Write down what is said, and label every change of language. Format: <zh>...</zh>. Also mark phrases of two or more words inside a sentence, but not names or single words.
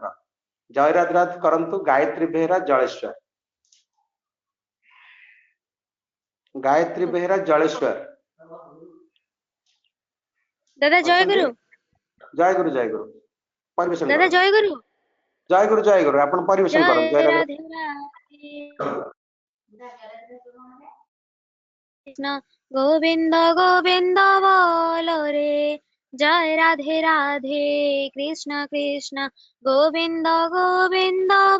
<or>ଜୟ ରାଧ ରାଧ କରନ୍ତୁ ଗାୟତ୍ରୀ ବେହେରା ଜଳେଶ୍ୱର। ଗାୟତ୍ରୀ ବେହେରା ଜଳେଶ୍ୱର। ଦାଦା ଜୟଗୁରୁ। ଜୟଗୁରୁ ଜୟଗୁରୁ। ପରିବେଷଣ ଦାଦା କରନ୍ତୁ। ଜୟଗୁରୁ। ଜୟଗୁରୁ ଜୟଗୁରୁ। ଆପଣ ପରିବେଷଣ କରନ୍ତୁ। ଜୟ ରାଧେ।</or> <bn>কৃষ্ণ গোবিন্দ গোবিন্দ বলো রে, জয় রাধে রাধে কৃষ্ণ কৃষ্ণ গোবিন্দ গোবিন্দ</bn>